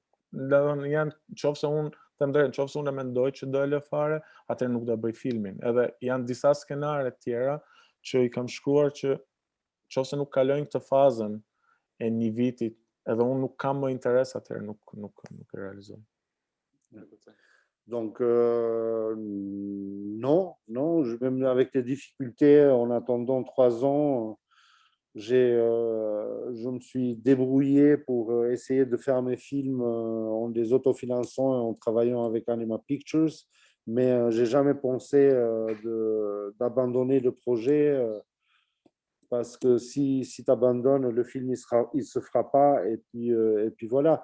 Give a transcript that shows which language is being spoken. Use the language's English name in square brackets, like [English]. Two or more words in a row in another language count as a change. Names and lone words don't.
[Albanian] Janë nëse unë e mendoj që do e lë fare, atëherë nuk do bëj filmin. Edhe janë disa skenare tjera që i kam shkruar që nëse nuk kalojnë këtë fazën e një vitit, edhe unë nuk kam më interes, atëherë nuk e realizoj. [French] Donc, non, même avec les difficultés, en attendant 3 ans, je me suis débrouillé pour essayer de faire mes films en les autofinançant et en travaillant avec Anima Pictures, mais j'ai jamais pensé d'abandonner le projet parce que si tu abandonnes, le film il se fera pas et puis voilà.